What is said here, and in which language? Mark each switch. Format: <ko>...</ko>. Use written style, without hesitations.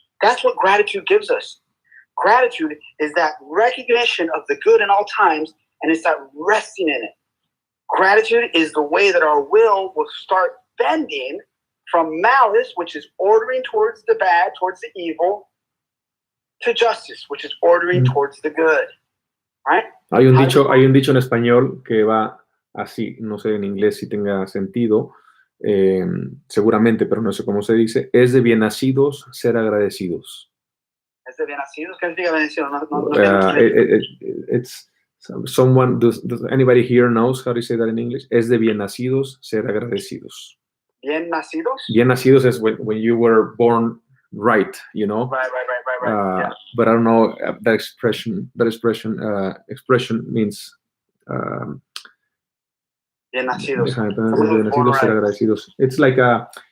<en>That's what gratitude gives us. Gratitude is that recognition of the good in all times, and it's that resting in it. Gratitude is the way that our will start bending from malice, which is ordering towards the bad, towards the evil, to justice, which is ordering towards the good. Right?</en> <es>Hay un dicho en español que va así, no sé en inglés si tenga sentido, seguramente, pero no sé cómo se dice. Es de bien nacidos ser agradecidos. Es de bien nacidos. ¿Qué significa bendecido?</es> <en>It's someone. Does anybody here knows how to say that in English?</en> <es>Es de bien nacidos ser agradecidos. Bien nacidos. Bien nacidos</es> <en>is when you were born right, you know. Right. Yeah. But I don't know that expression. Expression means.</en> <es>Bien nacidos. Bien nacidos ser agradecidos.</es> <en>It's like a.</en>